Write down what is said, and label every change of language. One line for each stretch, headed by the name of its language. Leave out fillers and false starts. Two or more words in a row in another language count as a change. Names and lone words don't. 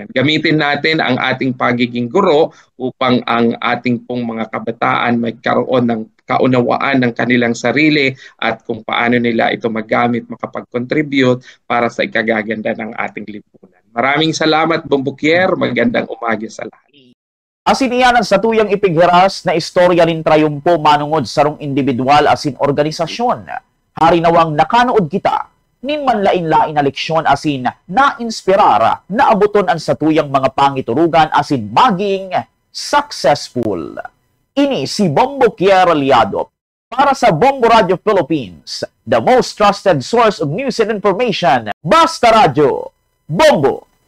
Filipino: Gamitin natin ang ating pagiging guro upang ang ating pong mga kabataan may karoon ng kaunawaan ng kanilang sarili at kung paano nila ito magamit, makapag-contribute para sa ikagaganda ng ating lipunan. Maraming salamat, Bombokier. Magandang umaga sa lahat.
Bikol: Asin iyan ang satuyang ipighiras na istorya nin trayumpo manungod sarong individual asin organisasyon. Hari nawang nakanood kita, nin manlain-lain na leksyon asin na-inspirar na abuton ang satuyang mga pangiturugan asin maging successful. Ini si Bombokier Aliado para sa Bombo Radio Philippines,
English: the most trusted source of news and information.
Filipino: Basta Radio, Bombo!